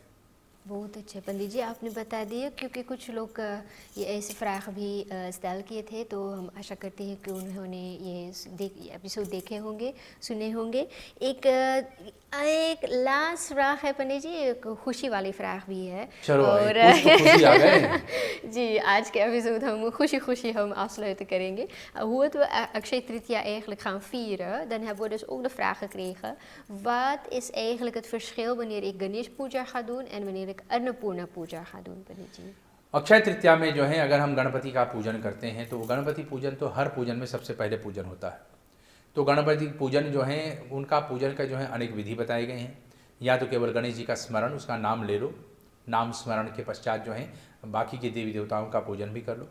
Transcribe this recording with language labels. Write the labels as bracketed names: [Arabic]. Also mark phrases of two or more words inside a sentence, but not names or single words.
[Hindi] बहुत अच्छे पंडित जी, आपने बता दिया, क्योंकि कुछ लोग ये ऐसे फ्राग भी स्टाइल किए थे, तो हम आशा करते हैं कि उन्होंने ये एपिसोड देखे होंगे, सुने होंगे। एक लास्ट फ्राग है पंडित जी, एक खुशी वाली फ्राग भी है। चलो, और तो खुशी आ गए। जी, आज के एपिसोड हम खुशी हम afsluiten करेंगे। [Dutch] Hoe het we Akshaya Tritiya eigenlijk gaan vieren, dan hebben we dus ook de vraag gekregen: wat is eigenlijk het verschil wanneer ik Ganesh Puja ga doen en wanneer ik Annapurna Puja ga doen, [Hindi] पंडित जी? अक्षय तृतीया में जो है अगर हम गणपति का पूजन करते हैं तो वो गणपति पूजन तो हर पूजन में सबसे पहले पूजन होता है। तो गणपति पूजन जो है उनका पूजन का जो है अनेक विधि बताए गए हैं। या तो केवल गणेश जी का स्मरण, उसका नाम ले लो, नाम स्मरण के पश्चात जो है बाकी के देवी देवताओं का पूजन भी कर लो।